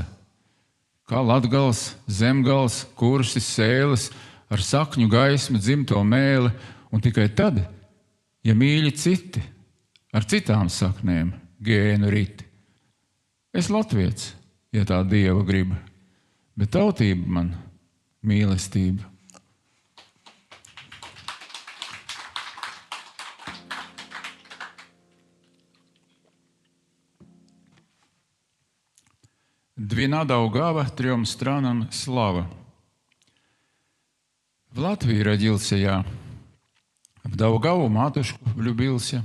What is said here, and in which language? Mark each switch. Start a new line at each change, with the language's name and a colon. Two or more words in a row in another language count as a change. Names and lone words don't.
Latvian: Kā latgals, zemgals, kursis, sēles, ar sakņu gaismu dzimto mēli, un tikai tad, ja mīļi citi, ar citām saknēm gēnu riti. Es latvietis, ja tā Dieva grib, bet tautība man mīlestība.
Russian: Двина Даугава, 3 странам слава. В Латвии родился я, в Даугаву матушку влюбился.